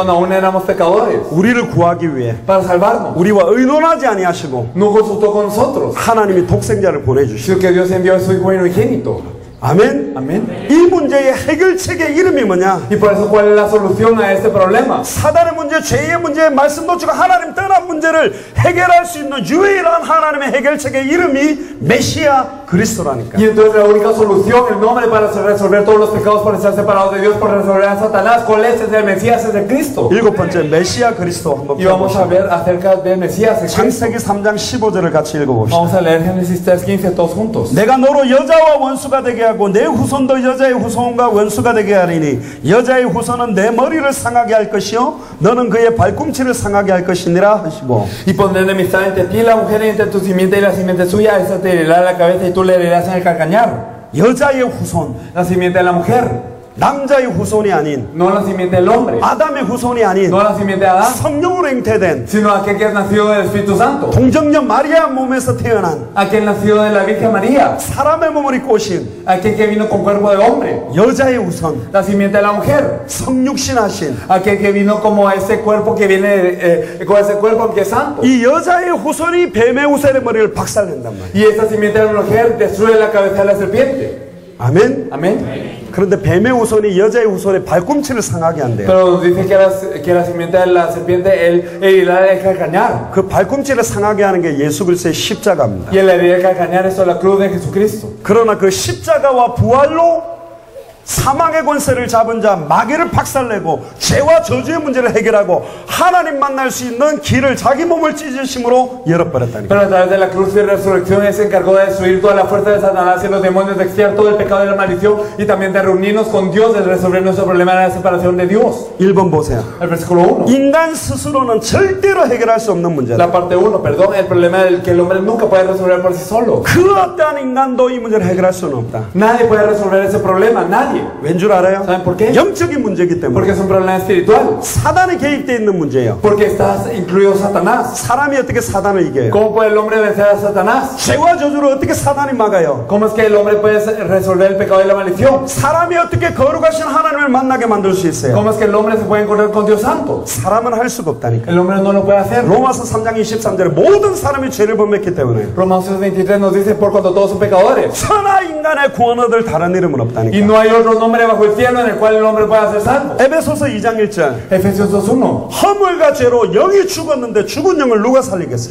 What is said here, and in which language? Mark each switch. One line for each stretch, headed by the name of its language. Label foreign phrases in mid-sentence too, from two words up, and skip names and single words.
Spanish: cuando aún éramos pecadores,
Korean: 우리를 구하기 위해
Spanish: para salvarnos,
Korean: 우리와 의논하지 아니하시고
Spanish: no consultó con nosotros,
Korean: 하나님이 독생자를 보내주시고
Spanish: sino que Dios envió a su Hijo unigénito.
Korean: 아멘.
Spanish: Amén.
Korean: 이 문제의 해결책의 이름이 뭐냐?
Spanish: Y por eso, ¿cuál es la solución a este problema?
Korean: 사단의 문제, 죄의 문제, 말씀 놓치고 하나님 떠난 문제를 해결할 수 있는 유일한 하나님의 해결책의 이름이 메시아 그리스도라니까.
Spanish: Y entonces la única solución, el nombre para resolver todos los pecados, por estar separados de Dios, por resolver a Satanás, ¿cuál es? Es el Mesías, es el Cristo.
Korean: 일곱 번째 메시아 그리스도 한번
Spanish: Y vamos a
Korean: 펴보시죠.
Spanish: ver acerca del Mesías, el Cristo.
Korean: 창세기 3장 15절을 같이 읽어봅시다.
Spanish: Vamos a leer Génesis 3:15 todos juntos.
Korean: 내가 너로 여자와 원수가 되게 하고 내 후손도 여자의 후손과 원수가 되게 하리니 여자의 후손은 내 머리를 상하게 할 것이요 너는 그의 발꿈치를 상하게 할 것이니라 하시고
Spanish: Y pondré enemistad entre ti y la mujer, y entre tu simiente y la simiente suya, esa te herirá la cabeza y tú le herirás en el calcañar.
Korean: 여자의 후손,
Spanish: La simiente de la mujer,
Korean: 남자의 후손이 아닌
Spanish: no la simiente del hombre,
Korean: 아담의 후손이 아닌
Spanish: no la simiente de Adán,
Korean: 성령으로 잉태된
Spanish: sino aquel que es nacido del Espíritu Santo,
Korean: 동정녀 마리아 몸에서 태어난
Spanish: aquel nacido de la Virgen María,
Korean: 사람의 몸을 입고 오신
Spanish: aquel que vino con cuerpo de hombre,
Korean: 여자의 후손,
Spanish: la simiente de la mujer,
Korean: 성육신 하신
Spanish: aquel que vino como ese cuerpo que viene con ese cuerpo que es santo.
Korean: 이 여자의 후손이 뱀의 우셀의 머리를 박살낸단 말이에요.
Spanish: Y esta simiente de la mujer destruye la cabeza de la serpiente.
Korean: 아멘.
Spanish: Amén.
Korean: 그런데 뱀의 후손이 여자의 후손의 발꿈치를 상하게 한대요.
Spanish: Pero nos dice que la simiente de la serpiente él herirá el calcañar.
Korean: 그 발꿈치를 상하게 하는 게 예수 그리스도의 십자가입니다.
Spanish: Y el herir el calcañar es la cruz de Jesucristo.
Korean: 그러나 그 십자가와 부활로 사망의 권세를 잡은 자 마귀를 박살내고 죄와 저주의 문제를 해결하고 하나님 만날 수 있는 길을 자기 몸을 찢으심으로 열어버렸다니까.
Spanish: Pero a través de la cruz y resurrección él se encargó de destruir toda la fuerza de Satanás y los demonios, de expiar todo el pecado y la maldición, y también de reunirnos con Dios, de resolver nuestro problema de la separación de Dios.
Korean: 1번 보세요.
Spanish: El versículo 1.
Korean: 인간 스스로는 절대로 해결할 수 없는 문제다.
Spanish: La parte 1, perdón, el problema del que el hombre nunca puede resolver por sí solo.
Korean: 그 어떠한 인간도 이 문제를 해결할 수는 없다.
Spanish: Nadie puede resolver ese problema, nadie.
Korean: 왠 줄 알아요?
Spanish: ¿Saben por qué?
Korean: 영적인 문제이기 때문에.
Spanish: Porque es un problema espiritual.
Korean: 사단이 개입되어 있는 문제예요.
Spanish: Porque está incluido Satanás.
Korean: 사람이 어떻게 사단을 이겨요?
Spanish: ¿Cómo puede el hombre vencer a Satanás?
Korean: 죄와 저주를 어떻게 사단이 막아요?
Spanish: ¿Cómo es que el hombre puede resolver el pecado y la maldición?
Korean: 사람이 어떻게 거룩하신 하나님을 만나게 만들 수 있어요?
Spanish: ¿Cómo es que el hombre se puede encontrar con Dios Santo?
Korean: 사람은 할 수가 없다니까.
Spanish: El hombre no lo puede hacer.
Korean: 로마서 3장 23절에 모든 사람이 죄를 범했기 때문에
Spanish: Romanos 23 nos dice, por cuanto todos son pecadores.
Korean: 천하 인간 인간의 구원 얻을 다른 이름은
Spanish: Y
Korean: 없다니까.
Spanish: no hay otro nombre bajo el cielo en el cual el hombre pueda ser salvo.
Korean: 에베소서 2장 1절.
Spanish: Efesios 2:1.
Korean: 허물과 죄로 영이 죽었는데 죽은 영을 누가 살리겠어요?